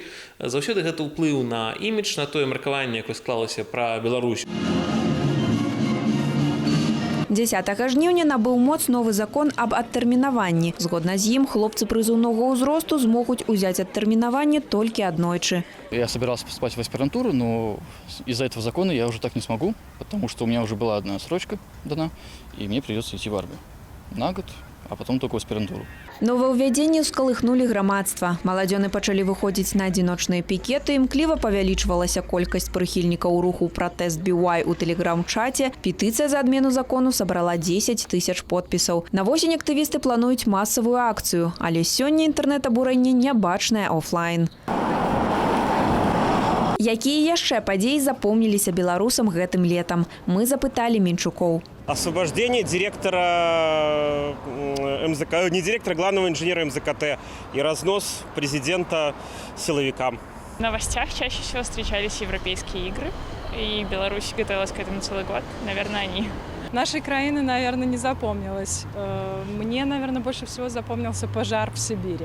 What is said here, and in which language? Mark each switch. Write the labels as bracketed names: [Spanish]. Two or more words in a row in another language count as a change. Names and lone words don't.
[Belarusian] Заўсёды гэта ўплыў на імідж, на тое меркаванне, якое склалася пра Беларусь. 10 жніўня набыў моц новы закон аб адтэрмінаванні. Згодна з ім, хлопцы прызыўнога ўзросту змогуць узяць адтэрмінаванне толькі аднойчы. [Russian] Я собирался поступать в аспирантуру, но из-за этого закона я уже так не смогу, потому что у меня уже была одна срочка дана, и мне придется идти в армию на год, а потом только в аспирантуру. [Belarusian] Новаўвядзенні ўскалыхнулі грамадства. Маладзёны пачалі выходзіць на адзіночныя пікеты, імкліва павялічвалася колькасць прыхільнікаў руху «Пратэст BY» у тэлеграм-чаце. Петыцыя за адмену закону сабрала 10 тысяч подпісаў. На восень актывісты плануюць масавую акцыю, але сёння інтэрнэт-абурэнне не бачнае офлайн. Якія яшчэ падзеі запомніліся беларусам гэтым летам? Мы запыталі Менчукоў. [Russian] Освобождение директора МЗК, не директора, главного инженера МЗКТ и разнос президента силовикам. В новостях чаще всего встречались европейские игры, и Беларусь готовилась к этому целый год. Наверное, они. Нашей краины, наверное, не запомнилось. Мне, наверное, больше всего запомнился пожар в Сибири.